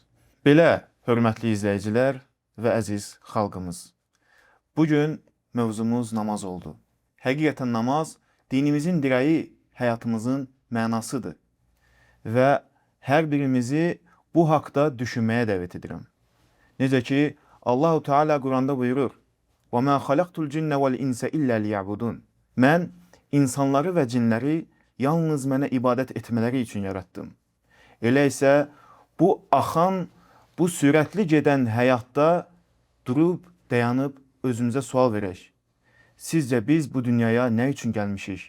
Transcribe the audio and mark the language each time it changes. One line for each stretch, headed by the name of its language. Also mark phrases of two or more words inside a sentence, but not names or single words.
Azerbaijani: Belə, hörmətli izləyicilər və əziz xalqımız, bugün mövzumuz namaz oldu. Həqiqətən namaz dinimizin dirəyi, həyatımızın mənasıdır və hər birimizi bu haqda düşünməyə dəvət edirəm. Necə ki, Allahu Teala Quranda buyurur:
Arabic: وَمَا خَلَقْتُ الْجِنَّ وَالْاِنْسَ إِلَّا لِيَعْبُدُونَ
Azerbaijani: Mən insanları və cinləri yalnız mənə ibadət etmələri üçün yaratdım. Elə isə bu axan, bu sürətli gedən həyatda durub, dayanıb özümüzə sual verək. Sizcə biz bu dünyaya nə üçün gəlmişik?